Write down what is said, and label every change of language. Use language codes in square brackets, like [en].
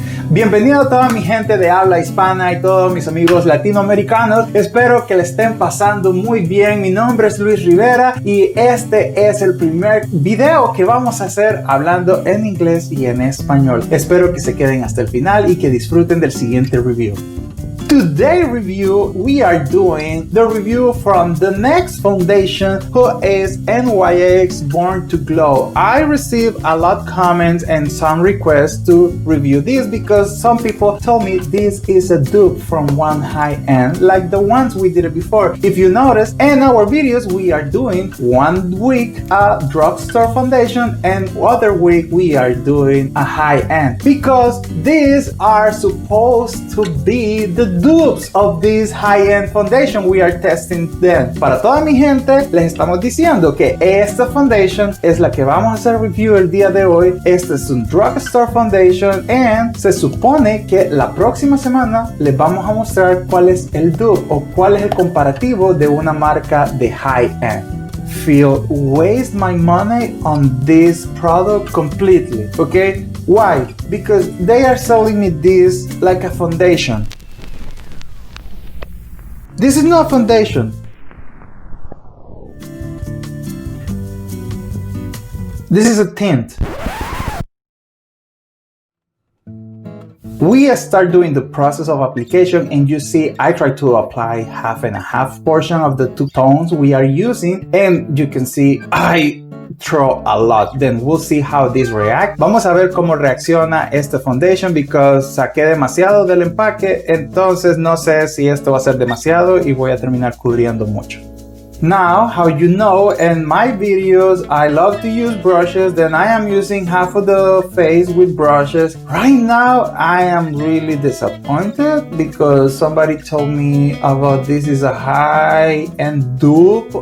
[es] Bienvenido a toda mi gente de habla hispana y todos mis amigos latinoamericanos. Espero que le estén pasando muy bien. Mi nombre es Luis Rivera y este es el primer video que vamos a hacer hablando en inglés y en español. Espero que se queden hasta el final y que disfruten del siguiente review. [en] Today's review, we are doing the review from the NYX foundation, who is NYX Born to Glow. I received a lot of comments and some requests to review this because some people told me this is a dupe from one high-end, like the ones we did it before. If you notice, in our videos, we are doing 1 week a drugstore foundation and other week we are doing a high-end, because these are supposed to be the dupes of this high-end foundation. We are testing them. [es] Para toda mi gente, les estamos diciendo que esta foundation es la que vamos a hacer review el día de hoy. Este es un drugstore foundation and se supone que la próxima semana les vamos a mostrar cuál es el dupe o cuál es el comparativo de una marca de high-end. [en] Feel waste my money on this product completely, okay? Why? Because they are selling me this like a foundation. This is not foundation. This is a tint. We start doing the process of application, and you see I try to apply half and a half portion of the 2 tones we are using, and you can see I throw a lot. Then we'll see how this react. [es] Vamos a ver cómo reacciona este foundation, because saqué demasiado del empaque, entonces no sé si esto va a ser demasiado y voy a terminar cubriendo mucho. [en] Now, how you know, in my videos I love to use brushes, then I am using half of the face with brushes. Right now I am really disappointed because somebody told me about this is a high-end dupe.